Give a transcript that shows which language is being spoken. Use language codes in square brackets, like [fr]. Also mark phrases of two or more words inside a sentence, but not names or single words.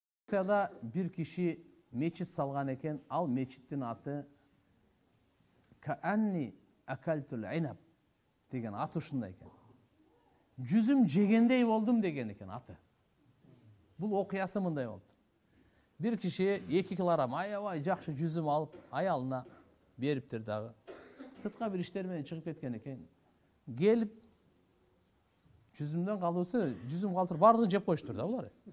[ky] Турцияда бир киши мечит салган экен, ал мечитин аты [ar] كأني أكلت العنب [ky] деген аты ушундай экен. Жүзүм жегендей болдум деген экен аты. Бул окуясы мындай болду. Бир киши 2 килограмм аябай жакшы жүзүм алып аялына бериптир дагы. Сыртка бир иштер менен чыгып кеткен экен. Келип жүзүмдөн калуусу, жүзүм калтыр бардыгын жеп коюштур да булар.